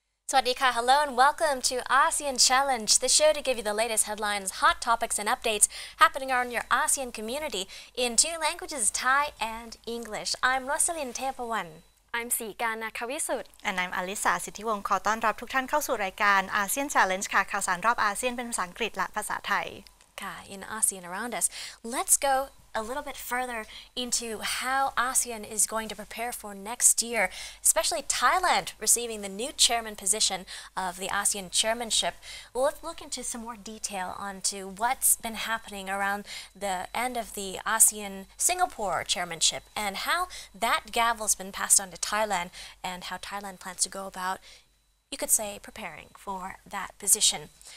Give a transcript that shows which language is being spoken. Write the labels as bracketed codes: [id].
[en] Swadika, hello and welcome to ASEAN Challenge, the show to give you the latest headlines, hot topics and updates happening around your ASEAN community in two languages, Thai and English. I'm Roselyn Debhavalya. I'm ศรีการ นาควิสุทธิ์ and I'm Alyssa Sittiwong [th] ขอต้อนรับทุกท่านเข้าสู่รายการ ASEAN Challenge ค่ะข่าวสารรอบอาเซียนเป็นภาษาอังกฤษและภาษาไทย [en] In ASEAN around us, let's go a little bit further into how ASEAN is going to prepare for next year, especially Thailand receiving the new chairman position of the ASEAN Chairmanship. Well, let's look into some more detail onto what's been happening around the end of the ASEAN Singapore Chairmanship and how that gavel's been passed on to Thailand and how Thailand plans to go about, you could say, preparing for that position.